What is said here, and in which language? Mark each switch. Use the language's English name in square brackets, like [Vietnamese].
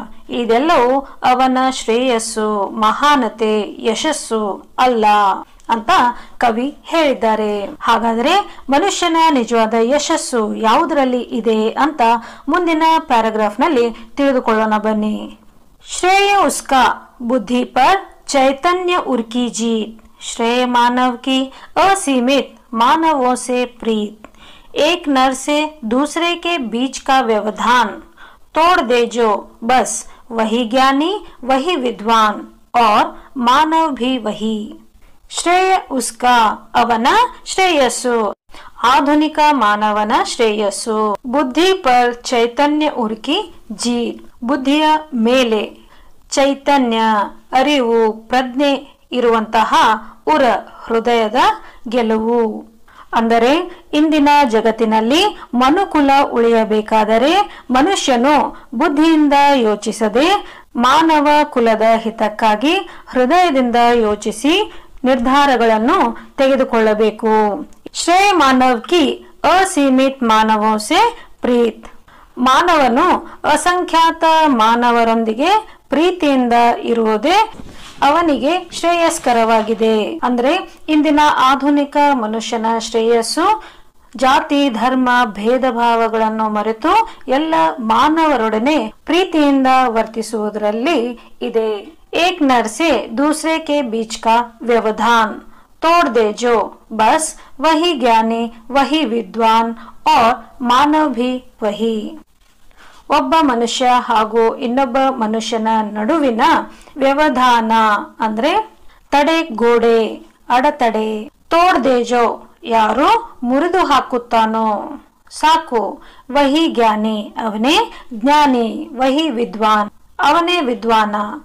[Kannada] ಇದೆಲ್ಲವೂ ಅವನ ಶ್ರೇಯಸ್ಸು, ಮಹಾನತೆ, ಯಶಸ್ಸು ಅಲ್ಲ ಅಂತ ಕವಿ ಹೇಳಿದ್ದಾರೆ. ಹಾಗಾದ್ರೆ ಮನುಷ್ಯನ ನಿಜವಾದ ಯಶಸ್ಸು ಯಾವುದರಲ್ಲಿ ಇದೆ ಅಂತ ಮುಂದಿನ ಪ್ಯಾರಾಗ್ರಾಫ್ ನಲ್ಲಿ ತಿಳಿದುಕೊಳ್ಳೋಣ ಬನ್ನಿ. [Hindi] ಶ್ರೇಯ ಉಸ್ಕಾ ಬುದ್ಧಿ ಪರ್ चैतन्य उर्की जीत, श्रेय मानव की असीमित मानवों से प्रीत, एक नर से दूसरे के बीच का व्यवधान, तोड़ दे जो बस वही ज्ञानी वही विद्वान और मानव भी वही. ಶ್ರೇಯ ಉಸ್ಕಾ [Kannada] ಅವನ ಶ್ರೇಯಸ್ಸು, ಆಧುನಿಕ ಮಾನವನ ಶ್ರೇಯಸ್ಸು. [Hindi] ಬುದ್ಧಿ ಪರ್ ಚೈತನ್ಯ ಉರ್ಕಿ ಜೀತ್, [Kannada] ಬುದ್ಧಿಯ ಮೇಲೆ ಚೈತನ್ಯ, ಅರಿವು, ಪ್ರಜ್ಞೆ ಇರುವಂತಹ ಉರ, ಹೃದಯದ ಗೆಲುವು. ಅಂದರೆ ಇಂದಿನ ಜಗತ್ತಿನಲ್ಲಿ ಮನುಕುಲ ಉಳಿಯಬೇಕಾದರೆ ಮನುಷ್ಯನು ಬುದ್ಧಿಯಿಂದ ಯೋಚಿಸದೆ ಮಾನವ ಕುಲದ ಹಿತಕ್ಕಾಗಿ ಹೃದಯದಿಂದ ಯೋಚಿಸಿ ನಿರ್ಧಾರಗಳನ್ನು ತೆಗೆದುಕೊಳ್ಳಬೇಕು. [Hindi] ಶ್ರೇಯ ಮಾನವ್ ಕಿ ಅಸೀಮಿತ್ ಮಾನವೋ ಸೆ ಪ್ರೀತ್, [Kannada] ಮಾನವನು ಅಸಂಖ್ಯಾತ ಮಾನವರೊಂದಿಗೆ ಪ್ರೀತಿಯಿಂದ ಇರುವುದೇ ಅವನಿಗೆ ಶ್ರೇಯಸ್ಕರವಾಗಿದೆ. ಅಂದ್ರೆ ಇಂದಿನ ಆಧುನಿಕ ಮನುಷ್ಯನ ಶ್ರೇಯಸ್ಸು ಜಾತಿ, ಧರ್ಮ, ಭೇದ ಭಾವಗಳನ್ನು ಮರೆತು ಎಲ್ಲ ಮಾನವರೊಡನೆ ಪ್ರೀತಿಯಿಂದ ವರ್ತಿಸುವುದರಲ್ಲಿ ಇದೆ. [Hindi] ಏಕ್ ನರ್ ಸೆ ದೂಸರೆ ಕೆ ಬೀಚ್ ಕಾ ವ್ಯವಧಾನ್, तोड़ दे जो बस वही ज्ञानी वही विद्वान और मानव भी वही. [Kannada] ಒಬ್ಬ ಮನುಷ್ಯ ಹಾಗೂ ಇನ್ನೊಬ್ಬ ಮನುಷ್ಯನ ನಡುವಿನ ವ್ಯವಧಾನ ಅಂದ್ರೆ ತಡೆ, ಗೋಡೆ, ಅಡತಡೆ. [Hindi] ತೋಡ್ ದೇಜೋ, [Kannada] ಯಾರು ಮುರಿದು ಹಾಕುತ್ತಾನೋ ಸಾಕು. [Hindi] ವಹಿ ಜ್ಞಾನಿ, [Kannada] ಅವನೇ ಜ್ಞಾನಿ. [Hindi] ವಹಿ ವಿದ್ವಾನ್, [Kannada] ಅವನೇ ವಿದ್ವಾನ.